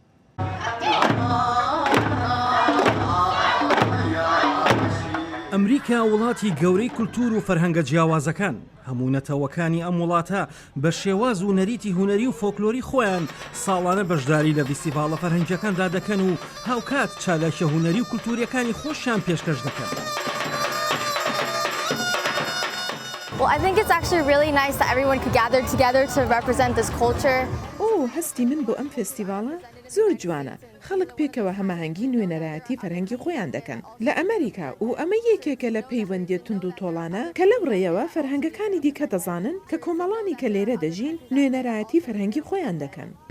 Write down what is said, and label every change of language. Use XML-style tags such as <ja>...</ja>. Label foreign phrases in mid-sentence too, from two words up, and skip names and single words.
<ckb>ئەمریکا وڵاتی گەورەی کولتور و فەرهەنگە جیاوازەکان. هەموو نەتەوەکانی ئەم وڵاتە بە شێواز و نەریتی هونەری و فۆکلۆری خۆیان ساڵانە بەشداری لە ڤیستیڤاڵە فەرهەنگیەکاندا دەکەن و هاوکات چالاکیە هونەری و کولتوریەکانی خۆشیان پێشکەش دەکەن.</ckb> <en>Well, I think it's actually really nice that everyone could gather together to represent this culture.</en> <ckb>هەستی من بۆ ئەم فستیڤاڵە زۆر جوانە. خەڵک پێکەوە هەماهەنگی نوێنەرایەتی فەرهەنگی خۆیان دەکەن لە ئەمریکا و ئەمە یەکێکە لە پەیوەندی تونند و تۆڵانە کە لەو ڕێیەوە فەرهەنگەکانی دیکە دەزانن کە کۆمەڵانی کە لێرە دەژین نوێنەرایەتی فەرهەنگی خۆیان دەکەن.</ckb>